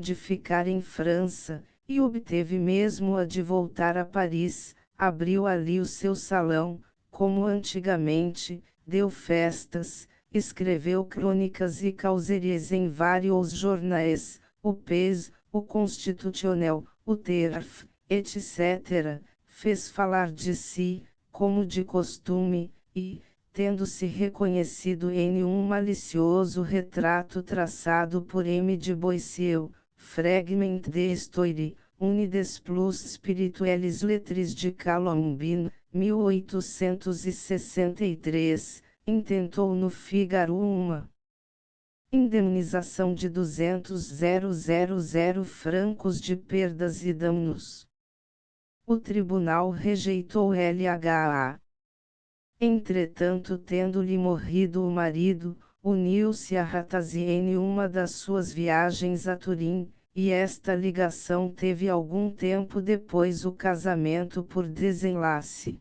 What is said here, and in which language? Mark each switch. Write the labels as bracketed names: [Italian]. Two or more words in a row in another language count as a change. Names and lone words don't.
[Portuguese] de ficar em França, e obteve mesmo a de voltar a Paris, abriu ali o seu salão, como antigamente, deu festas, escreveu crônicas e causeries em vários jornais, o Pes, o Constitutionnel, o Terf, etc., fez falar de si, como de costume, e, tendo-se reconhecido em um malicioso retrato traçado por M. de Boissieu, Fragment de Histoire, une des plus spirituelles lettres de Colombine, 1863, intentou no Figaro uma indemnização de 200.000 francos de perdas e danos. O tribunal rejeitou LHA. Entretanto, tendo-lhe morrido o marido, uniu-se a Ratazzi em uma das suas viagens a Turim, e esta ligação teve algum tempo depois o casamento por desenlace.